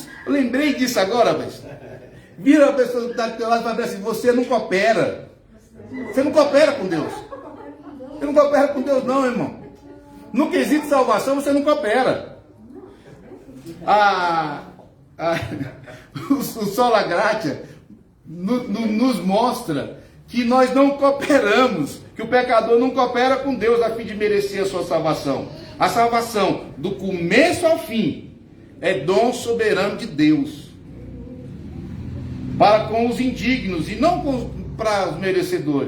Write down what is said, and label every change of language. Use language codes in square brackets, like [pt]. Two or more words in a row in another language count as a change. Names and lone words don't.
[pt] Eu lembrei disso agora, mas vira para a pessoa que está do teu lado e fala assim: você não coopera. Você não coopera com Deus. Você não coopera com Deus não, irmão. No quesito de salvação, você não coopera. O [la] sola gratia [pt] nos mostra que nós não cooperamos, que o pecador não coopera com Deus a fim de merecer a sua salvação. A salvação, do começo ao fim, é dom soberano de Deus para com os indignos e não para os merecedores.